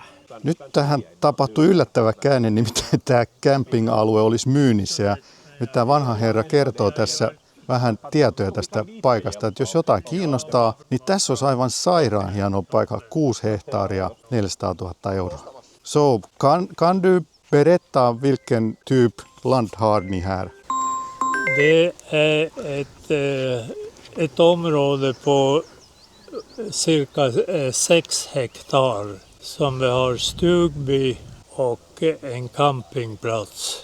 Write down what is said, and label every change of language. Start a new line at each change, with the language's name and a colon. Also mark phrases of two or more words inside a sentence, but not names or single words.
Finnish: Nyt tähän tapahtui yllättävä käänne, nimittäin tämä camping-alue olisi myynnissä. Ja nyt tämä vanha herra kertoo tässä vähän tietoja tästä paikasta, että jos jotain kiinnostaa, niin tässä olisi aivan sairaan hieno paikka, 6 hehtaaria, 400 000 euroa.
Swedish: So, kan du berätta vilken typ land har ni här? Det är ett område på cirka 6 hektar som vi har stugby och en campingplats.